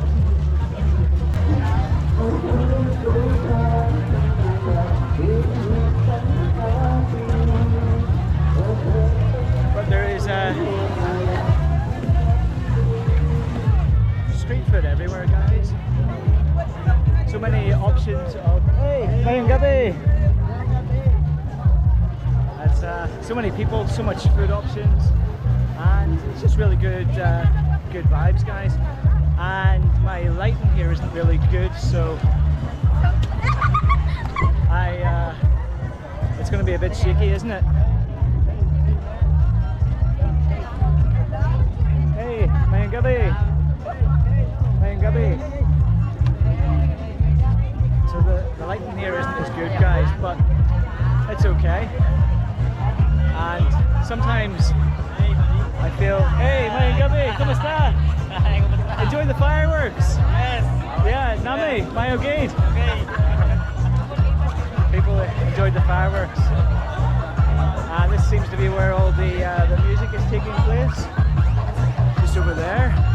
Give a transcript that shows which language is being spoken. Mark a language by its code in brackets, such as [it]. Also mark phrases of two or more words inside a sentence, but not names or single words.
[en] But there is street food everywhere, guys. So many options of... [hil] Hey, mayang gabi! [en] That's so many people, so much food options, and it's just really good vibes, guys. And my lighting here isn't really good, so it's going to be a bit shaky, isn't it? [hil] Hey, mayang gabi! [en] So the lighting here isn't as good, guys, but it's okay. And sometimes I feel, [hil] hey, mayang gabi, kumusta? [en] Enjoy the fireworks. Yes. Yeah, [hil] nami, mayo gate. [en] Okay. People enjoyed the fireworks. And this seems to be where all the music is taking place. Just over there.